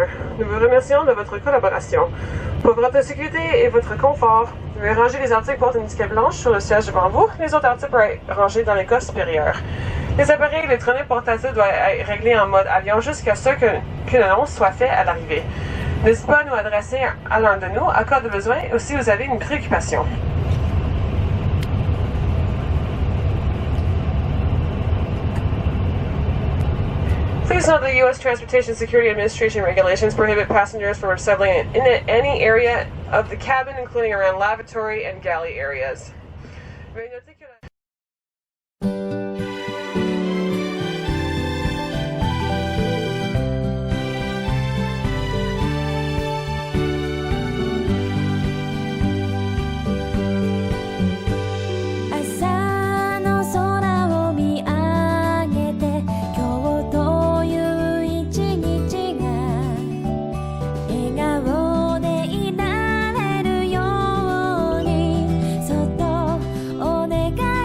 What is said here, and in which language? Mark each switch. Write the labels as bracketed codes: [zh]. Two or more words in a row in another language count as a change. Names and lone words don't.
[fr] Nous vous remercions de votre collaboration. Pour votre sécurité et votre confort, vous devez ranger les articles portant une étiquette blanche sur le siège devant vous. Les autres articles peuvent être rangés dans les coffres supérieurs. Les appareils électroniques portatifs doivent être réglés en mode avion jusqu'à ce qu'une annonce soit faite à l'arrivée. N'hésitez pas à nous adresser à l'un de nous en cas de besoin ou si vous avez une préoccupation. [en] Please note the U.S. Transportation Security Administration regulations prohibit passengers from assembling in any area of the cabin, including around lavatory and galley areas. [fr] Veuillez noter que la- [ja] 朝の空を見上げて今日という一日が笑顔でいられるようにそっとお願